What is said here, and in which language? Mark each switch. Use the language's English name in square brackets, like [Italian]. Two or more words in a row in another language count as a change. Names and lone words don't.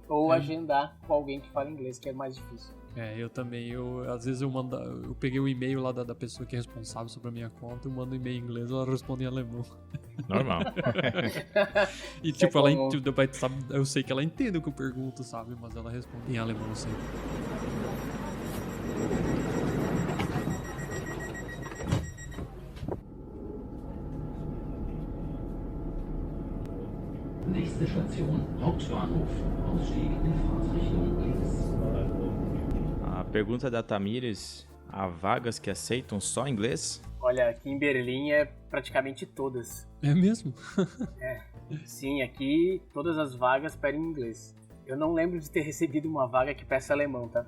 [Portuguese] Ou agendar com alguém que fala inglês, que é mais difícil. Eu também. Às vezes eu peguei o e-mail lá da pessoa que é responsável sobre a minha conta, eu mando um e-mail em inglês, ela responde em alemão. Normal. E tipo, eu sei que ela entende o que eu pergunto, sabe? Mas ela responde em alemão sempre. [German] Nächste Station, Hauptbahnhof. Ausstieg in Fahrtrichtung links. [Portuguese] A pergunta da Tamires: há vagas que aceitam só inglês? Olha, aqui em Berlim é praticamente todas. É mesmo? Sim, aqui todas as vagas pedem inglês. Eu não lembro de ter recebido uma vaga que peça alemão, tá?